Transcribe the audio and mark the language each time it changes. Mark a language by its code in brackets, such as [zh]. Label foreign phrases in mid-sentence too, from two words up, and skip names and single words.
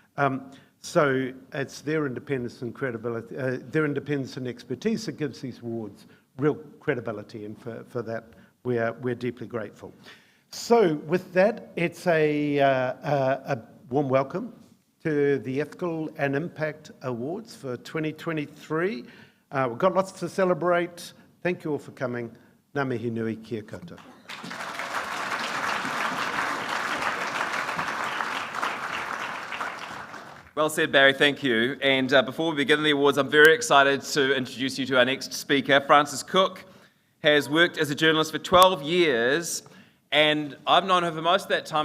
[en] So it's their independence and credibility, their independence and expertise that gives these awards real credibility, and for that we're deeply grateful. So with that, it's a warm welcome to the Ethical and Impact Awards for 2023. We've got lots to celebrate. Thank you all for coming. [mi] Ngā mihi nui, kia koutou. [en] Well said, Barry, thank you. And before we begin the awards, I'm very excited to introduce you to our next speaker. Frances Cook has worked as a journalist for 12 years, and I've known her for most of that time.